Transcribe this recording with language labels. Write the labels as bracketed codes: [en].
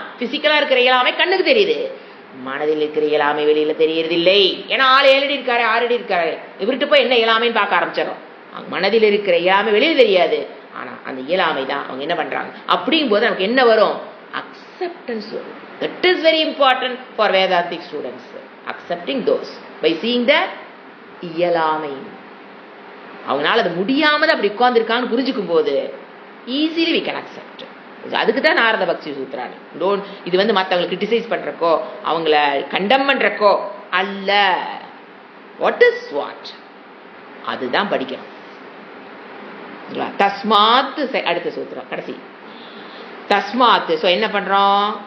[ta] பிசிக்கலா இருக்கிற இயலாமை கண்ணுக்கு தெரியுது, மனதில் இருக்கிற இயலாமை வெளியில தெரியறது இல்லை. ஏன்னா ஆள் 7 அடி இருக்காரு 6 அடி இருக்காரு, இவர்கிட்ட போய் என்ன இயலாமைன்னு பார்க்க ஆரம்பிச்சிடும். மனதில் இருக்கிற இயலாமை வெளியில தெரியாது, ஆனா அந்த இயலாமை தான் அவங்க என்ன பண்றாங்க. அப்படிங்கும் போது நமக்கு என்ன வரும்? acceptance வரும். [en] That is very important for Vedantic students. Accepting those by seeing that இயலாமை. [ta] அவங்களால அது முடியாம அப்படி உட்கார்ந்துருக்கான்னு புரிஞ்சுக்கும் போது ஈஸிலி [en] we can accept. [ta] அதுக்கு தான் நாரத பக்தி சூத்திராணி. இது மற்றவங்களை கிரிட்டிசைஸ் பண்றக்கோ அவங்கள கண்டம் பண்றக்கோ அல்ல. [en] what is what [ta] அதுதான் படிக்கணும். தஸ்மாத் அடுத்த சூத்திரம் கடைசி தஸ்மாத். சோ என்ன பண்றோம்?